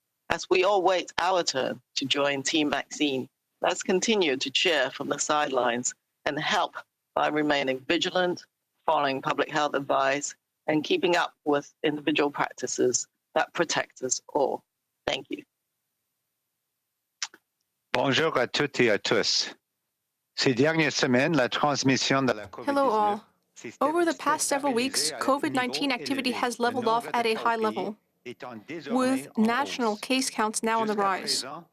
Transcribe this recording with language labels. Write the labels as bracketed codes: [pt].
[en] As we all wait our turn to join Team Vaccine, let's continue to cheer from the sidelines and help by remaining vigilant, following public health advice, and keeping up with individual practices that protect us all. Thank you. [fr] Bonjour à toutes et à tous. Ces dernières semaines, la transmission de la COVID-19. [en] Hello all. Over the past several weeks, COVID-19 activity has leveled off at a high level, with national case counts now on the rise.